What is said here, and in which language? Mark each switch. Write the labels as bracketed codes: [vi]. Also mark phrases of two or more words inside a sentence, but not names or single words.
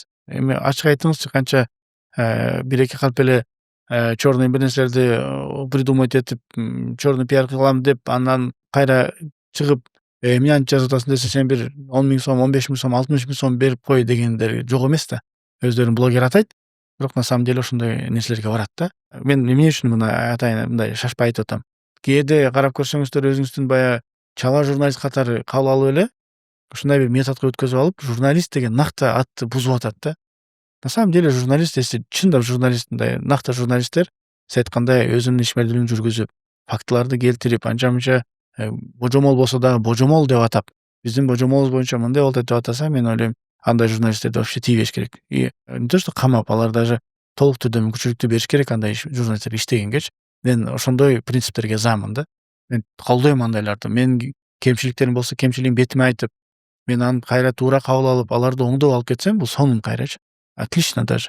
[ky] Эми ачык айтыңызчы, канча бир эки калп эле черный бир нерселерди придумать этип, [ru] черный пиар [ky] кылам деп, андан кайра чыгып, эмне антип жазып атасың десе, сен бир 10.000 сом, 15.000 сом, 60.000 сом берип кой дегендер жок эмес да. Өздөрүн блогер атайт, бирок [ru] на самом деле [ky] ошондой нерселерге барат да. Мен эмне үчүн муну атайын, мындай шашпай айтып атам. Кээде карап көрсөңүздөр, өзүңүздүн баягы чала журналист катары кабыл алып эле ушундай бир методго өткөзүп алып, журналист деген накты атты бузуп атат да. [ru] На самом деле журналист, если [ky] чындап журналист, мындай накты журналисттер, сиз айткандай өзүнүн ишмердүүлүгүн жүргүзүп, фактыларды келтирип, анча мынча божомол болсо дагы божомол деп атап, биздин божомолубуз боюнча мындай болот деп атаса, мен ойлойм, андай журналисттерди вообще тийбеш керек. [ru] И не то что [ky] камап, алар даже толук түрдө мүмкүнчүлүктү бериш керек андай журналисттерге иштегенгечи. Мен ошондой принциптерге заамын да. Мен колдойм андайларды. Менин кемчиликтерим болсо, кемчилигин бетиме айтып, мен аны кайра туура кабыл алып, аларды оңдоп алып кетсем, бул сонун кайрачы. [ru] Отлично даже.